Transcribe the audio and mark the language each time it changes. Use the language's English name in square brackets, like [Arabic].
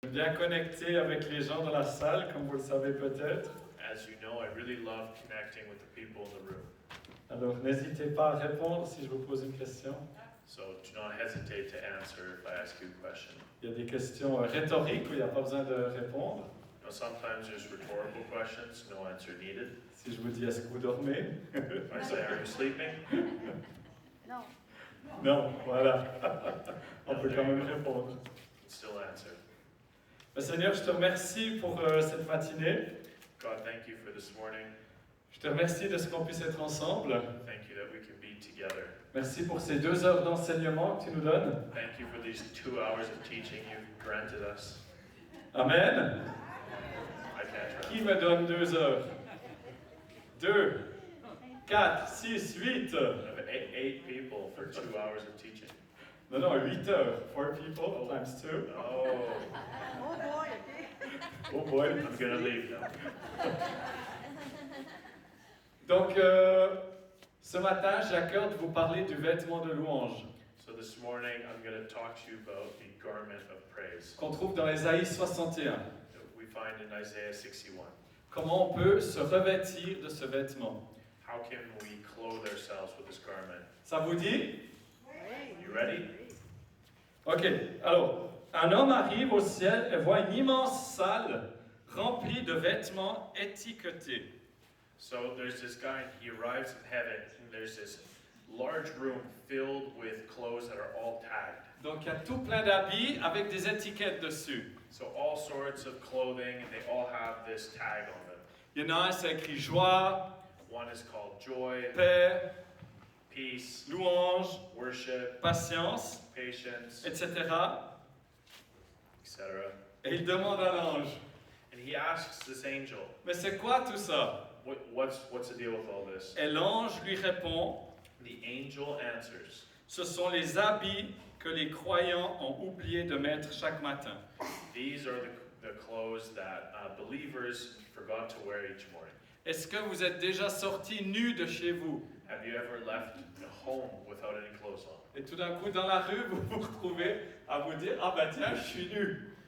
[French] bien connecter avec les gens dans la salle, comme vous le savez peut-être. [English] As you know, I really love connecting with the people in the room. [French] Alors n'hésitez pas à répondre si je vous pose une question. [English] So do not hesitate to answer if I ask you a question. [French] Il y a des questions rhétoriques où il n'y a pas besoin de répondre. [English] Now, sometimes there's rhetorical questions, no answer needed. [French] Si je vous dis est-ce que vous dormez? [English] If I say, are you sleeping? [French] Non. Non, voilà. On peut quand même répondre. [English] You can still answer. [French] Seigneur, je te remercie pour cette matinée. [English] God, thank you for this morning. [French] Je te remercie de ce qu'on puisse être ensemble. [English] Thank you that we can be together. [French] Merci pour ces 2 heures d'enseignement que tu nous donnes. [English] Thank you for these 2 hours of teaching you've granted us. Amen. I can't [French] Qui [English] try. [French] me donne 2 heures? 2, 4, 6, 8. [English] I have eight people for 2 hours of teaching. [French] Non, non, 8 heures. [English] 4 people times 2. Oh, Oh boy, okay. Oh boy. I'm gonna leave now. [French] Donc, ce matin, j'ai à cœur de vous parler du vêtement de louange [English] So this morning I'm going to talk to you about the garment of praise [French] qu'on trouve dans Ésaïe 61. [English] that we find in Isaiah 61. [French] Comment on peut se revêtir de ce vêtement? [English] How can we clothe ourselves with this garment? [French] Ça vous dit? [English] You ready? [French] Ok, alors, un homme arrive au ciel et voit une immense salle remplie de vêtements étiquetés. [English] So there's this guy, he arrives in heaven, and there's this large room filled with clothes that are all tagged. [French] Donc il y a tout plein d'habits avec des étiquettes dessus. [English] So all sorts of clothing, and they all have this tag on them. [French] Il y en a un, c'est écrit joie, [English] One is called joy, [French] paix, [English] peace, [French] louange, [English] worship, [French] patience, [English] patience, [French] etc. [English] etc. [French] Et il demande à l'ange, [English] And he asks this angel, [French] mais c'est quoi tout ça? [English] what's the deal with all this? [French] Et l'ange lui répond, [English] The angel answers, [French] ce sont les habits que les croyants ont oublié de mettre chaque matin. [English] these are the clothes that believers forgot to wear each morning. [French] Est-ce que vous êtes déjà sortis nus de chez vous? [English] Have you ever left a home without any clothes on? [French] Et tout d'un coup, dans la rue, vous vous retrouvez à vous dire, ah bah tiens, je suis nu.